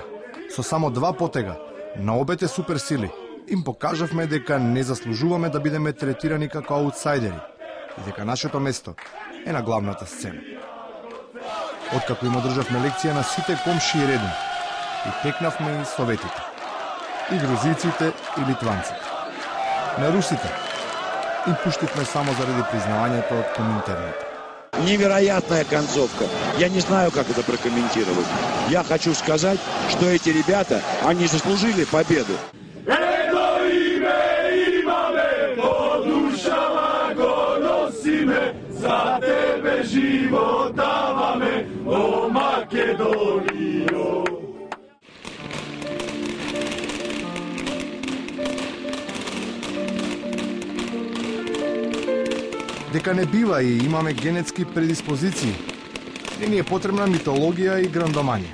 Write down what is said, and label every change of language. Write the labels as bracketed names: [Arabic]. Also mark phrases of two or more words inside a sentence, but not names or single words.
[Macedonian] Со само 2 потега на обете суперсили им покажавме дека не заслужуваме да бидеме третирани како аутсайдери и дека нашето место е на главната сцена. Откако им одржавме лекција на сите комши и редом, и текнавме и советите, и грузиците и литванците. На русите им пуштивме само заради признавањето од Коминтерната. [Russian] Невероятная концовка. Я не знаю, как это прокомментировать. Я хочу сказать, что эти ребята, они заслужили победу. [Macedonian] За тебе живот даваме, о Македонијо. Дека не бива и имаме генетски предиспозиции, не ни е потребна митологија и грандоманија.